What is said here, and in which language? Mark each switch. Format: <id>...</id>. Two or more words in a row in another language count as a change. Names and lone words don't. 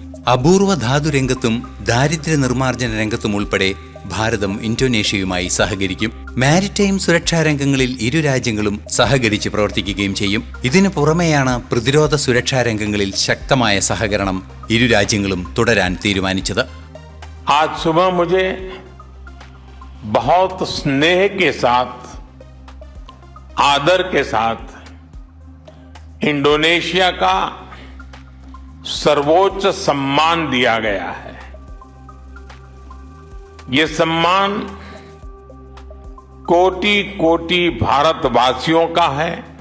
<ml>അപൂർവ ധാതുരംഗത്തും ദാരിദ്ര്യ നിർമ്മാർജ്ജന രംഗത്തും ഉൾപ്പെടെ ഭാരതം ഇന്തോനേഷ്യയുമായി സഹകരിക്കും. മാരിടൈം സുരക്ഷാ രംഗങ്ങളിൽ ഇരു രാജ്യങ്ങളും സഹകരിച്ച് പ്രവർത്തിക്കുകയും ചെയ്യും. ഇതിനു പുറമെയാണ് പ്രതിരോധ സുരക്ഷാ രംഗങ്ങളിൽ ശക്തമായ സഹകരണം ഇരു രാജ്യങ്ങളും തുടരാൻ തീരുമാനിച്ചത്.</ml> <hi>आज सुबह मुझे बहुत स्नेह के साथ, आदर के साथ इंडोनेशिया का सर्वोच्च सम्मान दिया गया है. ये सम्मान कोटि कोटि भारतवासियों का है.</hi>